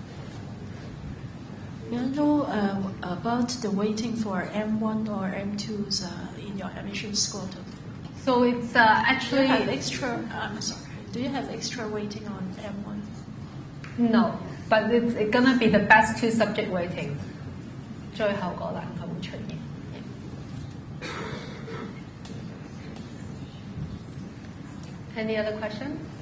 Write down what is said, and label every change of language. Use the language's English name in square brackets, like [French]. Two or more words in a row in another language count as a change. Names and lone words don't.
[English] May I know about the weighting for M1 or M2s in your admission score? So it's actually... Do you have extra weighting on M1? No, but it's gonna be the best 2 subject weighting. [Cantonese] 最後個欄佢會出現。 [English] Any other question?